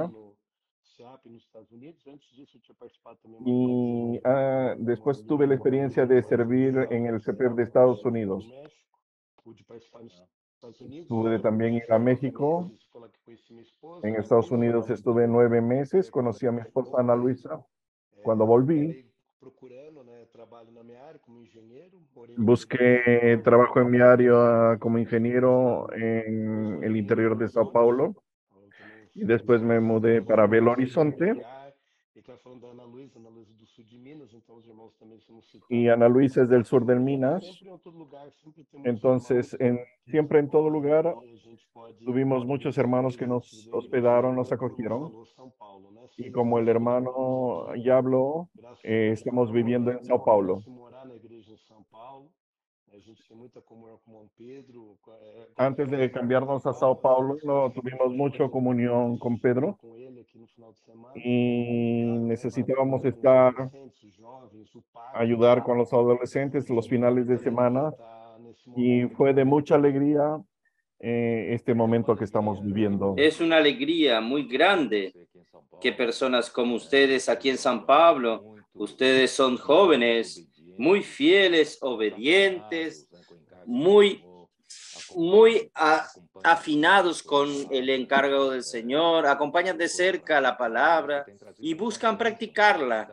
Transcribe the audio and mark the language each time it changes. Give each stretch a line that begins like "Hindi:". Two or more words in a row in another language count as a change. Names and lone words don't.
Portuguese: no SEAP nos Estados Unidos. Antes disso, eu tinha participado também
Spanish: y después tuve la experiencia de servir en el CPEP de Estados Unidos.
Portuguese: México, pude participar nos Estados Unidos.
Spanish: Pude también ir a México.
Portuguese: Foi lá que conheci minha esposa.
Spanish: En Estados Unidos estuve 9 meses, conocí a mi esposa Ana Luisa. Cuando volví,
Portuguese: Procurando, né, trabalho na minha área como engenheiro.
Spanish: busqué trabajo en mi área como ingeniero en el interior de Sao Paulo y después me mudé para Belo Horizonte.
Portuguese: E que falando da Ana Luisa do sul de Minas, então os irmãos também somos citados.
Spanish: Y Ana Luisa es del sur de Minas.
Portuguese: Sempre em todo lugar, sempre temos
Spanish: Entonces, siempre en todo lugar tuvimos muchos hermanos que nos hospedaron, nos acogieron.
Portuguese: São Paulo, né?
Spanish: Y como el hermano ya habló, estamos viviendo en Sao Paulo.
Portuguese: Morar na igreja em São Paulo. A gente tem muita comunhão com Dom Pedro.
Spanish: Antes de cambiarnos a Sao Paulo, no tuvimos mucha comunión con Pedro
Portuguese: Com ele aqui no final de semana.
Spanish: y necesitábamos estar, ayudar con los adolescentes los finales de semana y fue de mucha alegría este momento que estamos viviendo. Es una alegría muy grande que personas como ustedes aquí en San Pablo, ustedes son jóvenes, muy fieles, obedientes, muy afinados con el encargo del Señor, acompañan de cerca la palabra y buscan practicarla.